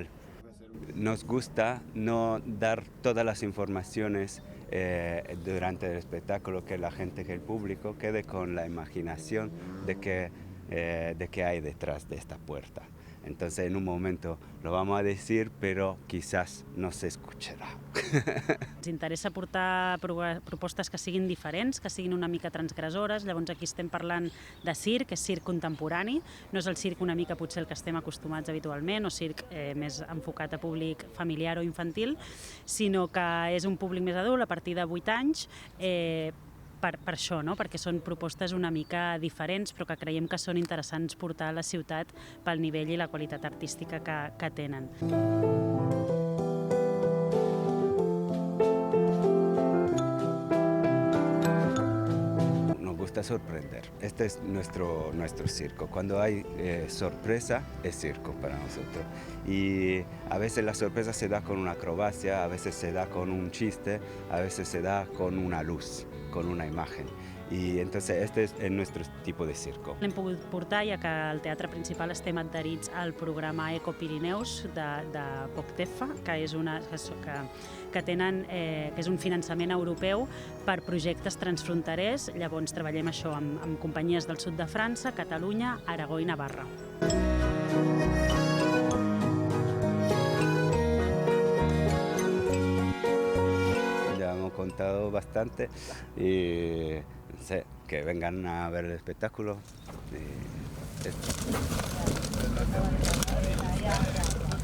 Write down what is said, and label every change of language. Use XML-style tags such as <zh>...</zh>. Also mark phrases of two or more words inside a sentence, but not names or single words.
<es>Nos gusta no dar todas las informaciones durante el espectáculo, que la gente, que el público quede con la imaginación de qué hay detrás de esta puerta. Entonces en un momento lo vamos a decir,</es> <ca>però</ca> <es>quizás</es> <ca>no s'escucharà. Ens interessa portar propostes que siguin diferents, que siguin una mica transgressores, llavors aquí estem parlant de circ, és circ contemporani, no és el circ una mica potser el que estem acostumats habitualment, o circ més enfocat a públic familiar o infantil, sinó que és un públic més adult a partir de 8 anys, per això, no? Perquè són propostes una mica diferents, però que creiem que són interessants portar a la ciutat pel nivell i la qualitat artística que tenen.</ca> <es>Nos gusta sorprender. Este es nuestro circo. Cuando hay sorpresa, es circo para nosotros. Y a veces la sorpresa se da con una acrobacia, a veces se da con un chiste, a veces se da con una luz, con una imagen. I entonces este es nuestro tipo de circo.</es> <ca>L'hem pogut portar, ja que al Teatre Principal estem adherits al programa Eco Pirineus de POCTEFA, que és un finançament europeu per projectes transfronterers. Llavors treballem això amb companyies del sud de França, Catalunya, Aragó i Navarra.</ca> <es>Ya hemos contado bastante y no sé, que vengan a ver el espectáculo.</es>